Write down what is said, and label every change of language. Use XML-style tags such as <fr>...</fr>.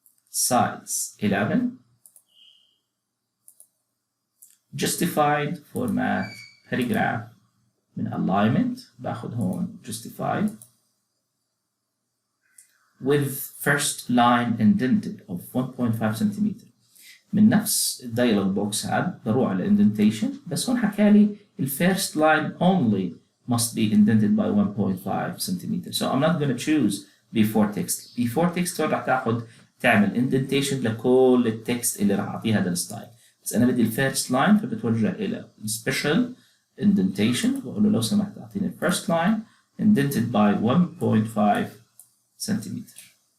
<en>Size 11. Justified format paragraph. من alignment</en> <ar>باخد هون</ar> <en>justified with first line indented of 1.5 cm.</en> <ar>من نفس الدايلوج بوكس هاد بروح على indentation بس هون حكالي ال</ar> <en>first line only must be indented by 1.5 cm. So I'm not going to choose before text.</en> <ar>Before text هون رح تعمل indentation لكل التكست اللي رح اعطيه هذا الستايل. بس انا بدي ال first line فبتوجه الى special indentation بقول له لو سمحت اعطيني</ar> <en>first line indented by 1.5</en> <ar>سنتيمتر.</ar>